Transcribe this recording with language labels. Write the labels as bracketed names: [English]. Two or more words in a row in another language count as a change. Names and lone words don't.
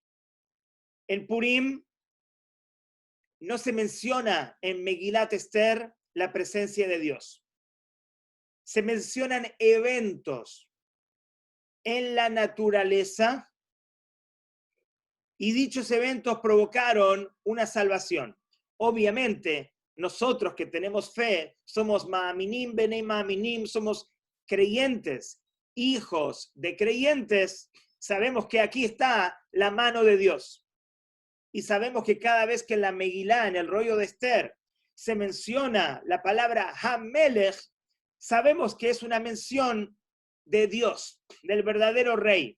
[Spanish] En Purim no se menciona en Megilat Esther la presencia de Dios. Se mencionan eventos en la naturaleza y dichos eventos provocaron una salvación. Obviamente, nosotros que tenemos fe, somos [Hebrew] מאמינים בני מאמינים, [Spanish] somos creyentes, hijos de creyentes, sabemos que aquí está la mano de Dios. Y sabemos que cada vez que en la Megilá, en el rollo de Esther, se menciona la palabra Hamelech, sabemos que es una mención de Dios, del verdadero rey.